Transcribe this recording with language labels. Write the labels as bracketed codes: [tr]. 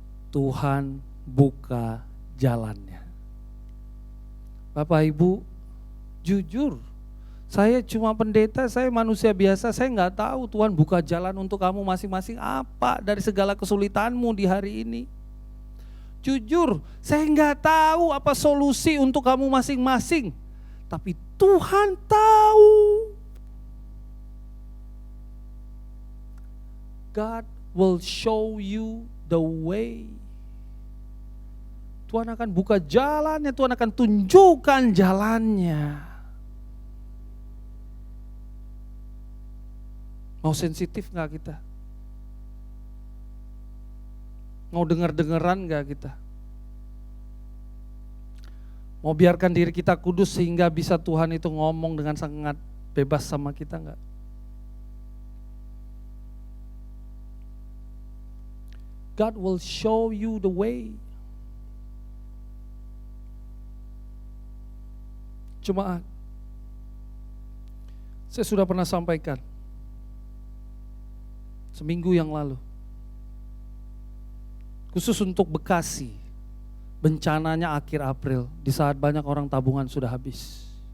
[id] Tuhan buka jalannya. Bapak Ibu, jujur, saya cuma pendeta, saya manusia biasa, saya nggak tahu Tuhan buka jalan untuk kamu masing-masing apa dari segala kesulitanmu di hari ini. Jujur, saya nggak tahu apa solusi untuk kamu masing-masing, tapi Tuhan tahu. [en] God will show you the way. [id] Tuhan akan buka jalannya, Tuhan akan tunjukkan jalannya. Mau sensitif gak kita? Mau dengar-dengeran gak kita? Mau biarkan diri kita kudus sehingga bisa Tuhan itu ngomong dengan sangat bebas sama kita gak? [en] God will show you the way. [id] Jemaat, saya sudah pernah sampaikan seminggu yang lalu, khusus untuk Bekasi, bencananya akhir April, di saat banyak orang tabungan sudah habis.